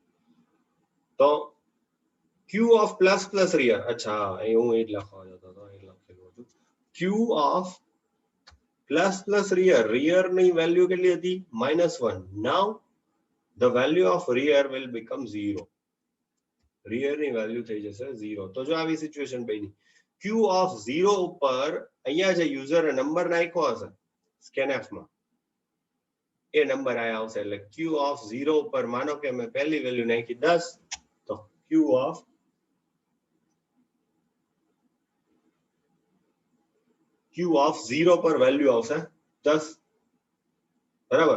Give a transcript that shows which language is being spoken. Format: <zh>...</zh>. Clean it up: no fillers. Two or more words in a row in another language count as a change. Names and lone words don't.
<gu>તો</gu> <en>q of ++ rear,</en> <gu>અચ્છા એ હું એ જ લખવા જતો હતો, એ લખેલું હતું</gu> <en>q of ++ rear</en> <gu>ની વેલ્યુ કેટલી હતી, -1.</gu> <en>now the value of rear will become 0, rear</en> <gu>ની વેલ્યુ થઈ જશે</gu> <en>0.</en> <gu>તો જો આવી સિચ્યુએશન બની,</gu> <en>q of 0</en> <gu>ઉપર અહીંયા જે</gu> <en>user number</en> <gu>નાખ્યો હશે scanf માં એ નંબર આયા આવશે, એટલે</gu> <en>q of 0</en> <gu>ઉપર માનો કે મેં પહેલી વેલ્યુ નાખી 10, તો</gu> <en>q of 0</en> <gu>પર વેલ્યુ આવશે 10, બરાબર.</gu>